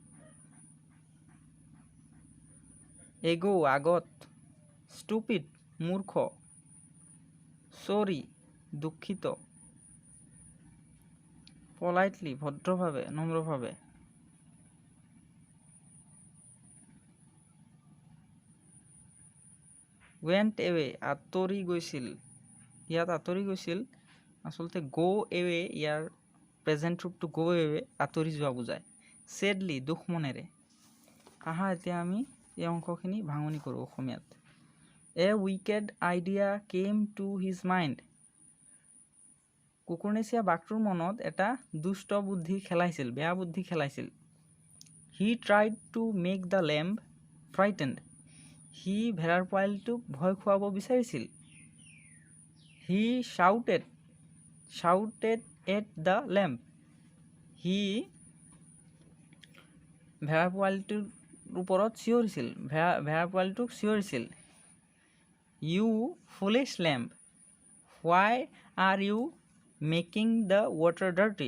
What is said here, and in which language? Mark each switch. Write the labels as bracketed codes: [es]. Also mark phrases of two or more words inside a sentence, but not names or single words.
[as] এগো আগত, ষ্টুপিড মূৰ্খ, চৰি দুখিত, পলাইটলি ভদ্ৰভাৱে নম্ৰভাৱে, [en] went away [as] আঁতৰি গৈছিল। ইয়াত আঁতৰি গৈছিল আচলতে [en] go away [as] ইয়াৰ প্ৰেজেণ্ট ৰূপটো [en] go away [as] আঁতৰি যোৱা বুজায়। ছেডলি দুখ মনেৰে। আহা এতিয়া আমি এই অংশখিনি ভাঙনি কৰোঁ অসমীয়াত। [en] A wicked idea came to his mind. [as] কুকুৰনেচীয়া বাঘটোৰ মনত এটা দুষ্ট বুদ্ধি খেলাইছিল, বেয়া বুদ্ধি খেলাইছিল। [en] He tried to make the lamb frightened. [as] সি ভেড়াৰ পোৱালিটোক ভয় খুৱাব বিচাৰিছিল। [en] He shouted at the lamb. [as] সি ভেড়াৰ পোৱালিটোৰ ওপৰত চিঞৰিছিল, ভেড়াৰ পোৱালিটোক চিঞৰিছিল। [en] You foolish lamb, why are you making the water dirty.